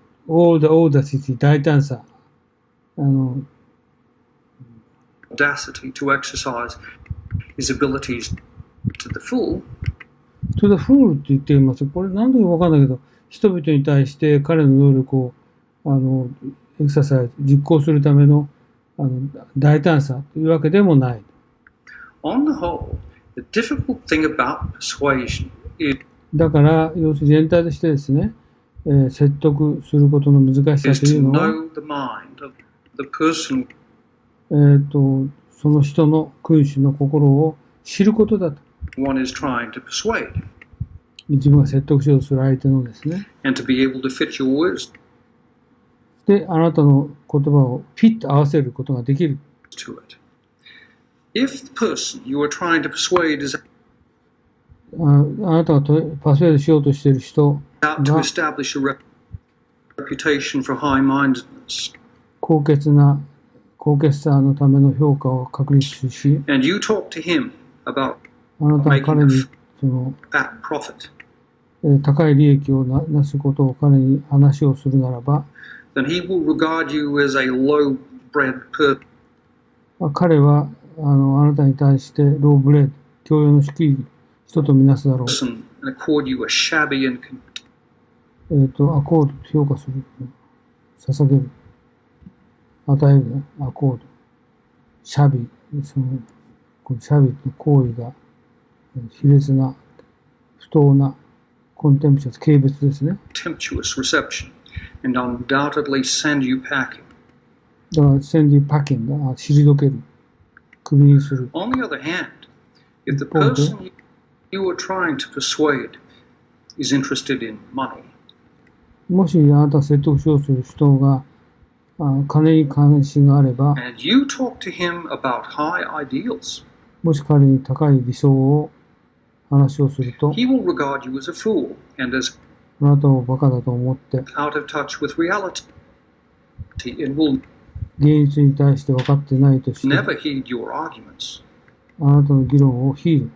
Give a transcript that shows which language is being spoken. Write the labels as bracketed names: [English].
[English] all the audacity、大胆さ、 audacity to exercise his abilities to the full. to the full [Japanese] って言っています。これ何度かわかんないけど、人々に対して彼の能力を、エクササイズ、実行するための、大胆さというわけでもない。 [English] On the whole, the difficult thing about persuasion is [Japanese] だから、要するに全体としてですね、説得することの難しさという [English] to [Japanese] のは、 [English] know the mind of the person [Japanese] その人の君主の心を知ることだと。 [English] one is trying to persuade, [Japanese] 自分が説得しようとする相手のですね。 [English] and to be able to fit your words [Japanese] で、あなたの言葉をフィット合わせることができる。 [English] to it. If the person you are trying to persuade is [Japanese] あなたがパスウェードしようとしている人 [English] out to [Japanese] が [English] establish a reputation for high-mindedness, [Japanese] 高潔さのための評価を確立し、 [English] and you talk to him about [Japanese] あなたが彼にその、 [English] that profit, [Japanese] 高い利益をなすことを彼に話をするならば、 [English] then he will regard you as a low-bred person [Japanese] 彼はあなたに対してローブレード、教養の低い人とみなすだろう。 [English] and accord you a shabby and [Japanese] アコード、評価する。捧げる。与えるね。アコード。シャビ。このシャビの行為が、卑劣な、不当な、コンテンプシャス、軽蔑ですね。 [English] contemptuous reception, and undoubtedly send you packing. [Japanese] だから、センディパッキングが、退ける。首にする。 [English] On the other hand, if the person you are trying to persuade is interested in money, [Japanese] もしあなたが説得しようとする人が、金に関心があれば、 [English] and you talk to him about high ideals, [Japanese] もし彼に高い理想を話をすると、 [English] he will regard you as a fool and as [Japanese] あなたをバカだと思って、 [English] out of touch with reality, and will [Japanese] 現実に対して分かってないとして、 [English] never heed your arguments. [Japanese] あなたの議論をヒール。